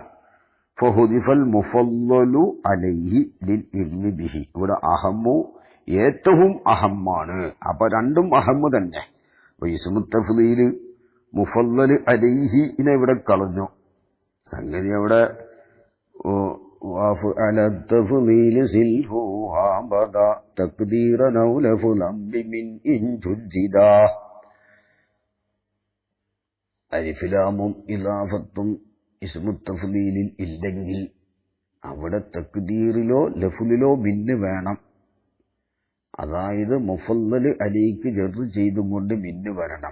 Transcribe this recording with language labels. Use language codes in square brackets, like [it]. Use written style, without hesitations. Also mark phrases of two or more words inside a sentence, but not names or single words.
[ar] فحذف المفضل عليه للعلم به. [ml] ഇവിടെ അഹമ്മു ഏറ്റവും അഹമ്മാണ്. അപ്പൊ രണ്ടും അഹമ്മ് തന്നെ. [ar] اسم تفضيل مفضل عليه [ml] ഇവിടെ കളഞ്ഞു. സംഗതി അവിടെ [ar] وفعل التفضيل سله هابدا تقديرا أو لفظا بمن إن جددا. [ml] അലിഫ്ലാമും ഇളാഫത്തും [ar] اسم تفضيل [ml] ഇല്ലെങ്കിൽ അവിടെ തക്ദീറിലോ ലഫ്ലിലോ മിന്ന് വേണം. അതായത് മുഫല്ലൽ അലൈക്ക് ജർ ചെയ്തും കൊണ്ട് മിന്ന് വരണം.